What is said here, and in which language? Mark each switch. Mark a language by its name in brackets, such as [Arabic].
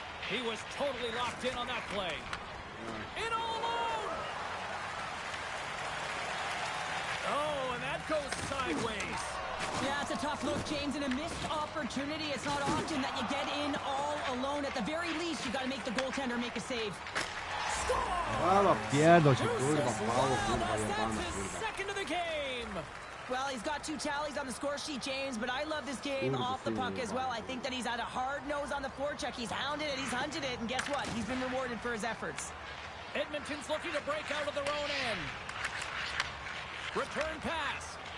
[English] He was totally locked in on that play. In all alone. Oh, and that goes sideways. Yeah, it's a tough look, James, and a missed opportunity. It's not often that you get in all alone. At the very least, you got to make the goaltender make a save. [Polish] Halo, pierdol się, kurwa, mało, kurwa, jebana, [English] That's his [Polish] kurwa. [English] second of the game. Well, he's got 2 tallies on the score sheet, James, but I love this game off the puck as well. I think that he's had a hard nose on the forecheck. He's hounded it, he's hunted it, and guess what? He's been rewarded for his efforts. Edmonton's looking to break out of their own end. Return pass.